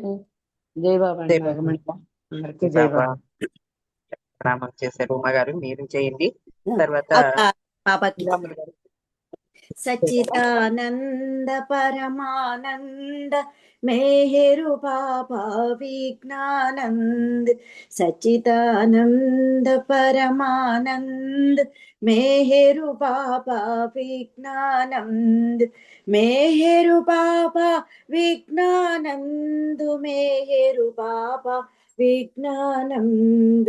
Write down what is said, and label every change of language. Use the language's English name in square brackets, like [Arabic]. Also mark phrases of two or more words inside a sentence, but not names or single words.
[Hindi] जय बाबा [Telugu] జై బాబా. नागमणि అందరికీ జై [Hindi] जय [Telugu] బాబా. [Hindi] बाबा। [Telugu] నామం చేశారు ఉమ్మ గారు, మీరు చేయండి. తర్వాత [Hindi] अवतार बाबा की [Telugu] రాములు గారు. [Sanskrit] सच्चिदानंद परमानंद मेहरु बाबा विज्ञानंद सच्चिदानंद परमानंद मेहरु बाबा विज्ञानंद मेहरु बाबा विज्ञानंद मेहरु बाबा विज्ञानंद